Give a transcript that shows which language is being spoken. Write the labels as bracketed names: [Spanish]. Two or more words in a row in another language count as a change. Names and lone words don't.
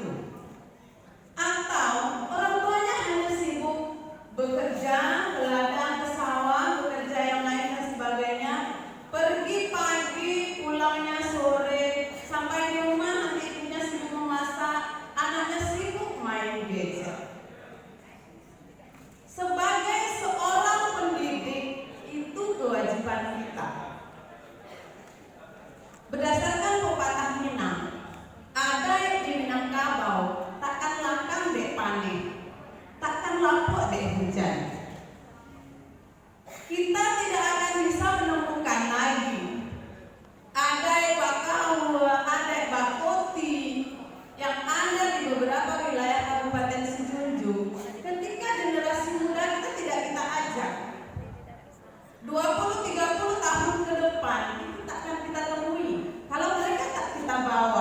[Indonesian] Atau orang tuanya hanya sibuk bekerja, ke ladang, ke sawah, bekerja yang lain dan sebagainya, pergi pagi, pulangnya sore, sampai di rumah nanti ibunya sibuk memasak, anaknya sibuk main gadget. Sebagai seorang pendidik, itu kewajiban kita. Berdasarkan pepatah Minang, ada di Minangkabau, [Minangkabau] takkan lakang dek panen, takkan lapuk dek hujan. [Indonesian] Kita tidak akan bisa menemukan lagi ada bakawa, ada bakoti yang ada di beberapa wilayah Kabupaten Sijunjung. Ketika generasi muda kita tidak kita ajak, 20-30 tahun ke depan itu takkan kita temui kalau mereka tak kita bawa.